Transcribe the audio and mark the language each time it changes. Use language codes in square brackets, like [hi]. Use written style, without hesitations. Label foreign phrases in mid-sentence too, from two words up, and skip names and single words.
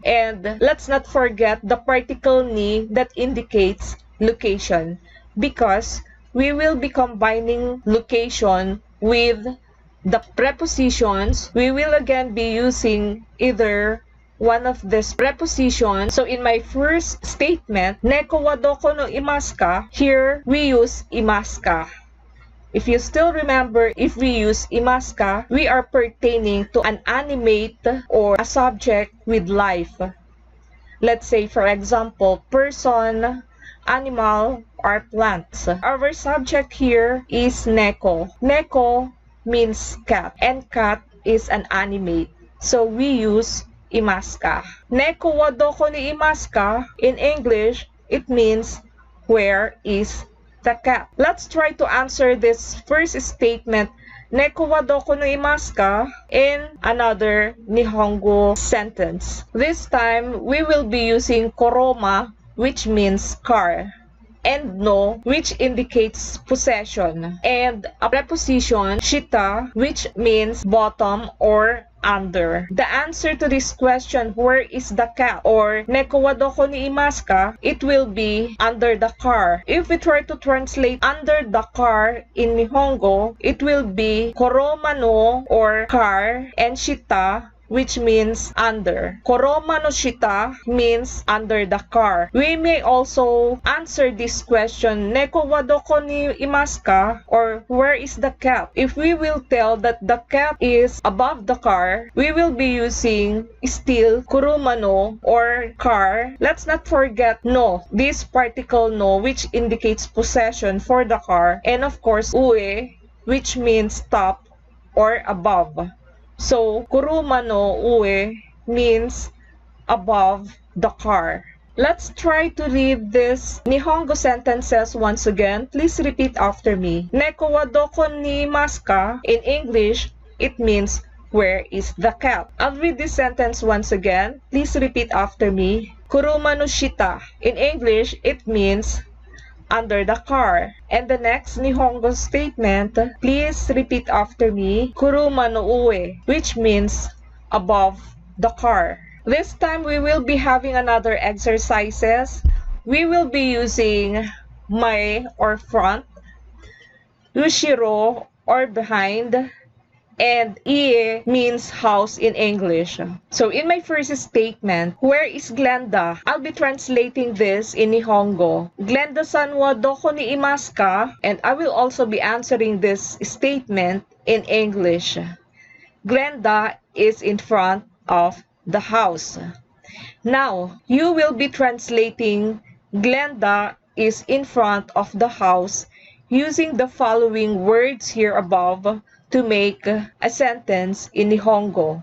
[en] And let's not forget the particle ni that indicates location, because we will be combining location with the prepositions. We will again be using either one of these prepositions. So in my first statement, [ja] 猫はどこのいますか, [en] here we use [ja] いますか. [en] If you still remember, if we use [ja] いますか, [en] we are pertaining to an animate or a subject with life. Let's say, for example, person, animal, or plants. Our subject here is neko. Neko means cat, and cat is an animate. So we use [ja] いますか。猫はどこにいますか, [en] in English, it means where is the cat. Let's try to answer this first statement, [ja] 猫はどこのいますか, [en] in another Nihongo sentence. This time, we will be using koroma, which means car, and no, which indicates possession, and a preposition, shita, which means bottom or under. The answer to this question, where is the cat, or [ja] 猫はどこにいますか, [en] it will be under the car. If we try to translate under the car in Nihongo, it will be [ja] コロマの, [en] or car, and shita, which means under. [ja] コロマの下 [en] means under the car. We may also answer this question, [ja] 猫はどこにいますか, [en] or where is the cat? If we will tell that the cat is above the car, we will be using still [ja] 車の, [en] or car. Let's not forget no, this particle no, which indicates possession for the car, and of course ue, which means top or above. So, [ja] 車の上 [en] means above the car. Let's try to read this Nihongo sentences once again. Please repeat after me. [ja] 猫はどこにいますか? [en] In English, it means where is the cat? I'll read this sentence once again. Please repeat after me. [ja] 車の下. [en] In English, it means under the car. And the next Nihongo statement, please repeat after me, [ja] 車の上, [en] which means above the car. This time we will be having another exercises. We will be using mae or front, ushiro or behind, and ie means house in English. So in my first statement, where is Glenda? I'll be translating this in Nihongo. [ja] グレンダさんはどこにいますか? [en] And I will also be answering this statement in English. Glenda is in front of the house. Now, you will be translating Glenda is in front of the house using the following words here above to make a sentence in Nihongo.